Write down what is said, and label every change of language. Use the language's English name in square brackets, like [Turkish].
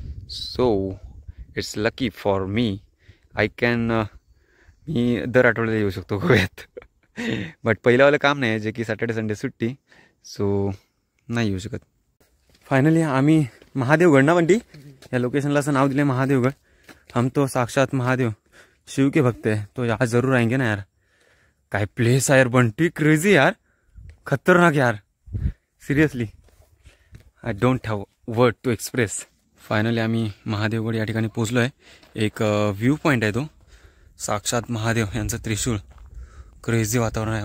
[English] So it's lucky for me. [Marathi] मी दर आठवड्याला येऊ शकतो गोव्यात. बट पहिल्यावालं काम नाही, जे की सॅटर्डे संडे सुट्टी, सो नाही येऊ शकत. फायनली आम्ही महादेवगड ना बंटी, या लोकेशनला असं नाव दिलं आहे महादेवगड. [Hindi] हम तो साक्षात महादेव शिव के भक्त है, तो यहाँ जरूर आएंगे ना यार. [Marathi] काय प्लेस आहे यार बंटी, क्रेझी यार, खतरनाक यार. [English] Seriously I don't have word to express. [Marathi] Finally आम्ही महादेवगड या ठिकाणी पोचलो आहे. एक व्ह्यू पॉईंट आहे तो, साक्षात महादेव यांचं त्रिशूळ. क्रेझी वातावरण आहे.